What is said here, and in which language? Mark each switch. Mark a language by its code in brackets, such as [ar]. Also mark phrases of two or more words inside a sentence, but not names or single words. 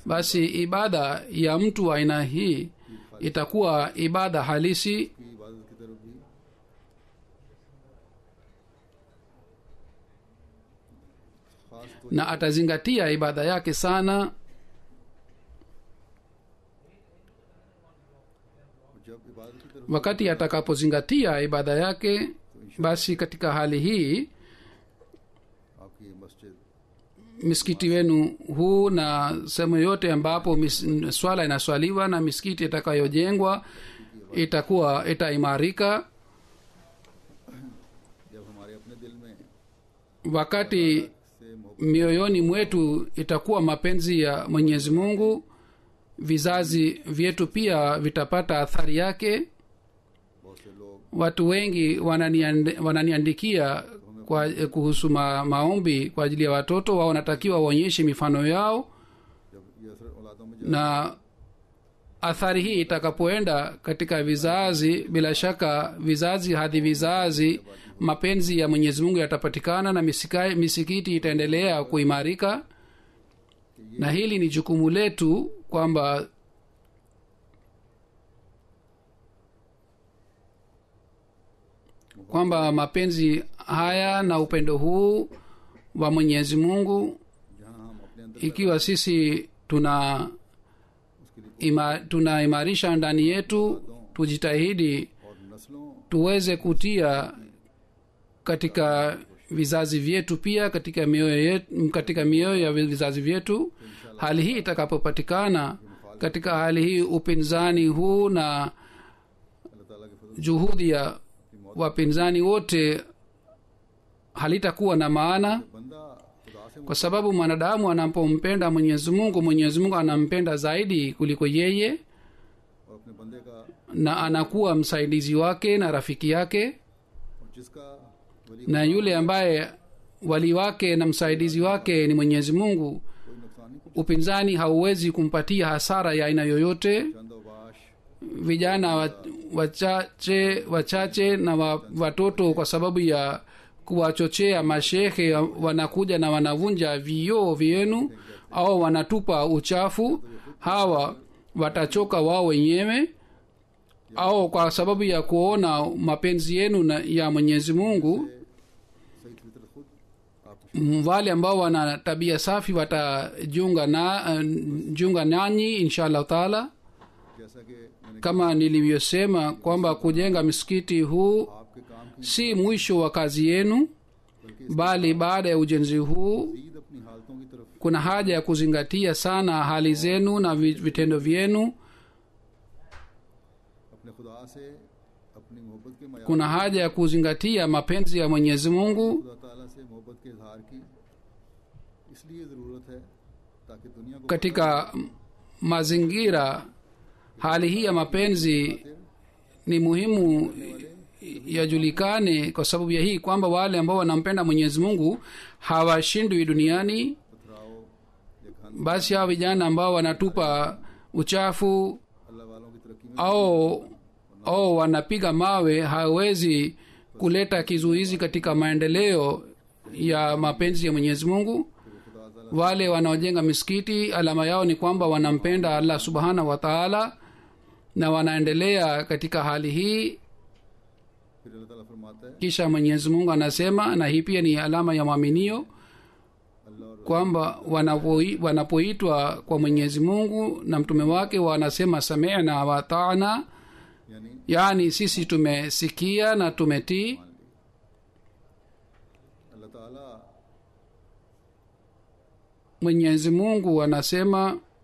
[sw] basi ibada ya mtu wa aina hii itakuwa ibada halisi, [ur] کی عبادت کی طرف بھی خاص تو [sw] na atazingatia ibada yake sana. [ur] جب عبادت کی طرف [sw] wakati atakapozingatia ibada yake, basi katika hali hii [ur] آپ کی یہ مسجد [sw] misikiti wenu huu na sehemu yote ambapo swala inaswaliwa na misikiti itakayojengwa itaimarika. [ur] جب ہمارے اپنے دل میں [sw] wakati [ur] سے محبت [sw] mioyoni mwetu itakuwa mapenzi ya mwenyezi mungu, vizazi vyetu pia vitapata athari yake. [ur] بہت سے لوگ [sw] watu wengi wananiandikia kuhusu maombi kwa ajili ya watoto wao, wanatakiwa waonyeshe mifano yao, [ur] جب یہ اثر اولادوں میں [sw] na athari hii itakapoenda katika vizazi, bila shaka vizazi hadi vizazi mapenzi ya mwenyezi mungu yatapatikana na misikiti itaendelea kuimarika. na hili ni jukumu letu kwamba mapenzi haya na upendo huu wa mwenyezi mungu, [ur] جہاں ہم اپنے اندر [sw] ikiwa sisi [ur] اس کے لیے [sw] tunaimarisha ndani yetu, tujitahidi [ur] اور نسلوں [sw] tuweze kutia katika vizazi vyetu pia katika mioyo ya vizazi vyetu. hali hii itakapopatikana, katika hali hii upinzani huu na [ur] اللہ تعالیٰ کے فضل [sw] juhudi ya wapinzani wote halitakuwa na maana, [ur] بندہ خدا سے [sw] kwa sababu mwanadamu anapompenda mwenyezi mungu anampenda zaidi kuliko yeye, [ur] اور اپنے بندے کا [sw] na anakuwa msaidizi wake na rafiki yake. [ur] اور جس کا ولی [sw] na yule ambaye wali wake na msaidizi wake ni mwenyezi mungu, [ur] کوئی نقصان نہیں [sw] upinzani hauwezi kumpatia hasara ya aina yoyote. [ur] چند باش [sw] vijana wachache na watoto kwa sababu ya kuwachochea mashehe wanakuja na wanavunja vioo vyenu au wanatupa uchafu, hawa watachoka wao wenyewe, au kwa sababu ya kuona mapenzi yenu ya mwenyezi mungu, [ur] صحیح فطرت خود آپ [sw] wale ambao wana tabia safi watajiunga nanyi [ar] إن شاء الله تعالى. [ur] جیسا کہ میں نے [sw] kama nilivyosema kwamba kujenga msikiti huu [ur] آپ کے کام کی [sw] si mwisho wa kazi yenu, bali baada ya ujenzi huu [ur] عید اپنی حالتوں کی طرف [sw] kuna haja ya kuzingatia sana hali zenu na vitendo vyenu. [ur] اپنے خدا سے اپنی محبت کے معیار [sw] kuna haja ya kuzingatia mapenzi ya mwenyezi mungu. [ur] خدا تعالیٰ سے محبت کے اظہار کی اس لیے ضرورت ہے تاکہ دنیا کو [sw] katika mazingira hali hii ya mapenzi ni muhimu yajulikane, kwa sababu ya hii kwamba wale ambao wanampenda mwenyezi mungu hawashindwi duniani. [ur] پتھراؤ یا گھن [sw] basi hawa vijana ambao wanatupa uchafu [ur] اللہ والوں کی ترقی میں [sw] au wanapiga mawe hawezi kuleta kizuizi katika maendeleo ya mapenzi ya Mwenyezi Mungu. [ur] خدا تعالیٰ [sw] wale wanaojenga misikiti alama yao ni kwamba wanampenda [ar] الله سبحانه وتعالى [sw] na wanaendelea katika hali hii. [ur] پھر اللہ تعالیٰ فرماتا ہے [sw] Kisha Mwenyezi Mungu anasema, na hii pia ni alama ya mwaminio, [ur] اللہ اور [sw] kwamba wanapoitwa kwa Mwenyezi Mungu na mtume wake wanasema [ar] سمعنا وأطعنا, [ur] یعنی [sw] yani sisi tumesikia na tumetii. [ur] اللہ تعالیٰ [sw] Mwenyezi Mungu anasema